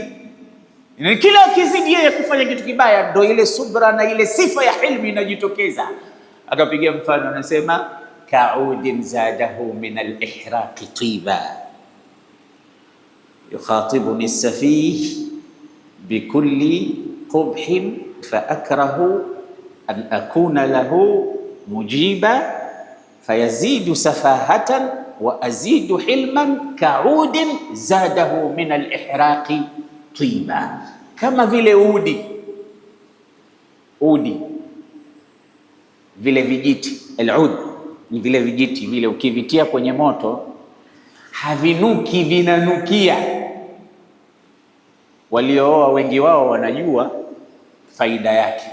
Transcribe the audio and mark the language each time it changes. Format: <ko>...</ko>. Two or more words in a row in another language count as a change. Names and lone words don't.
<sw>Kila akizidi yeye kufanya kitu kibaya, ndio ile subra na ile sifa ya hilmi inajitokeza. Akapiga mfano, anasema</sw> <ar>كعود زاده من الإحراق طيبا يخاطبني السفيه بكل قبح فأكره أن أكون له مجيبا فيزداد سفاهة وأزيد حلما كعود زاده من الإحراق طيبا.</ar> <sw>Kama vile udi vile vijiti, al-ud ni vile vijiti vile, ukivitia kwenye moto havinuki, vinanukia. Waliooa wengi wao wanajua faida yake.</sw>